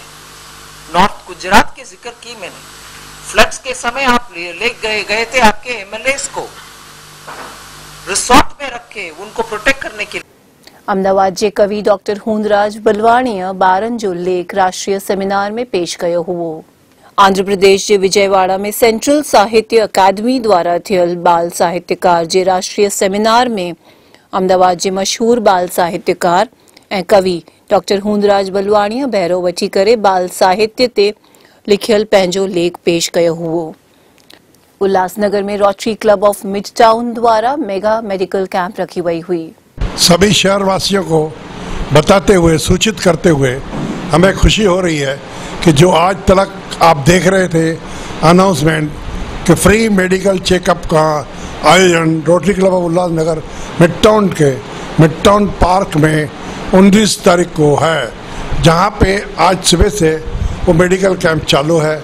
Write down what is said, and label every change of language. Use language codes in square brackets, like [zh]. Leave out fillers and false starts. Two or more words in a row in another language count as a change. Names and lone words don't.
[hi] नॉर्थ गुजरात के जिक्र की मैंने। फ्लड्स के समय आप ले गए थे आपके एमएलए को रिसोर्ट में रखे, उनको प्रोटेक्ट करने के लिए। [sd] अहमदाबाद जे कवि डॉक्टर हूंदराज बलवाणीअ ॿारनि जो लेख राष्ट्रीय सेमिनार में पेश कयो हुओ। आंध्र प्रदेश के विजयवाड़ा में सेंट्रल साहित्य अकादमी द्वारा थियल बाल साहित्यकार जे राष्ट्रीय सेमिनार में अहमदाबाद के मशहूर बाल साहित्यकार ए कवि डॉक्टर हूंदराज बलवाणीअ बहिरो वठी करे बाल साहित्य ते लिखियल पंहिंजो लेख पेश कयो हुओ। उल्लासनगर में रोटरी क्लब ऑफ मिड टाउन द्वारा [en] mega medical camp [sd] रखी गई हुई। [hi] सभी शहर वासियों को बताते हुए, सूचित करते हुए हमें खुशी हो रही है कि जो आज तक आप देख रहे थे अनाउंसमेंट कि [en] free medical checkup [hi] का आयोजन रोटरी क्लब ऑफ उल्लासनगर मिड टाउन पार्क में 19 तारीख को है, जहां पे आज सुबह से वो मेडिकल कैंप चालू है।